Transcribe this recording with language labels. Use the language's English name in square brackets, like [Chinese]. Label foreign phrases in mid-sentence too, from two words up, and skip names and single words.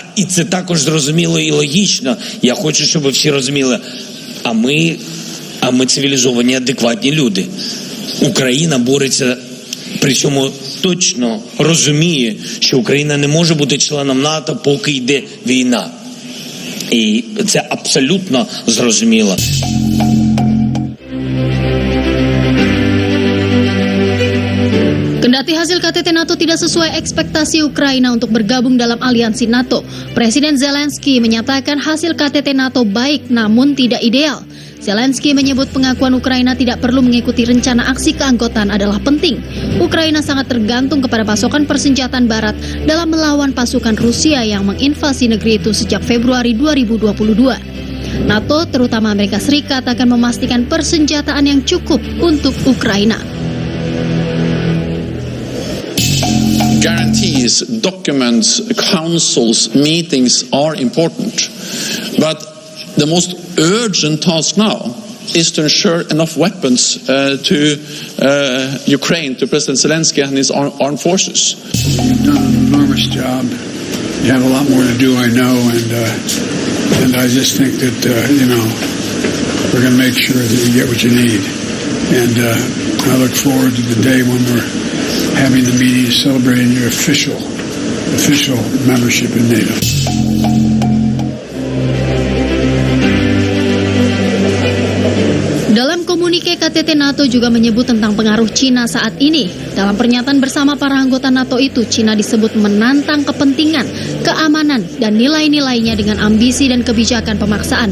[Ukrainian] І це також зрозуміло і логічно. Я хочу, щоб всі розуміли, а ми цивілізовані, адекватні люди. Україна бореться, при цьому точно розуміє, що Україна не може бути членом НАТО, поки йде війна. І це абсолютно зрозуміло. [Indonesian] Kendati hasil KTT NATO tidak sesuai ekspektasi Ukraina untuk bergabung dalam aliansi NATO, Presiden Zelensky menyatakan hasil KTT NATO baik namun tidak ideal. Zelensky menyebut pengakuan Ukraina tidak perlu mengikuti rencana aksi keanggotaan adalah penting. Ukraina sangat tergantung kepada pasokan persenjataan Barat dalam melawan pasukan Rusia yang menginvasi negeri itu sejak Februari 2022. NATO, terutama Amerika Serikat, akan memastikan persenjataan yang cukup untuk Ukraina. [English] Guarantees, documents, councils, meetings are important. But the most urgent task now is to ensure enough weapons to Ukraine, to President Zelensky and his armed forces. You've done an enormous job. You have a lot more to do, I know, and I just think that, we're going to make sure that you get what you need. And I look forward to the day when we're having the meeting celebrating your official membership in NATO. [Indonesian] Dalam komunike KTT NATO juga menyebut tentang pengaruh Cina saat ini. Dalam pernyataan bersama para anggota NATO itu, Cina disebut menantang kepentingan, keamanan, dan nilai-nilainya dengan ambisi dan kebijakan pemaksaan.